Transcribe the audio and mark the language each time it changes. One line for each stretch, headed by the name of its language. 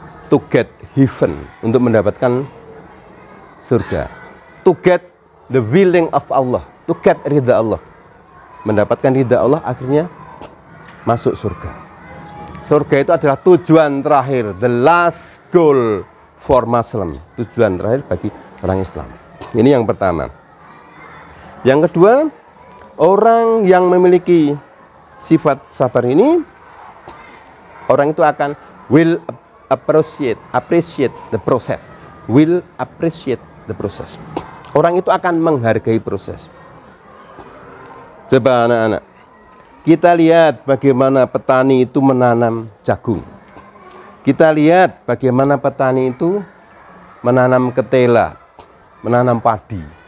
English: To get heaven,
Indonesian: untuk mendapatkan surga.
English: To get the willing of Allah, to get ridha Allah.
Indonesian: Mendapatkan ridha Allah, akhirnya masuk surga. Surga itu adalah tujuan terakhir,
English: the last goal for Muslim,
Indonesian: tujuan terakhir bagi orang Islam. Ini yang pertama. Yang kedua, orang yang memiliki sifat sabar ini, orang itu akan
English: will appreciate the process. Will appreciate the process.
Indonesian: Orang itu akan menghargai proses. Coba anak-anak, Kita lihat bagaimana petani itu menanam jagung. Kita lihat bagaimana petani itu menanam ketela, menanam padi.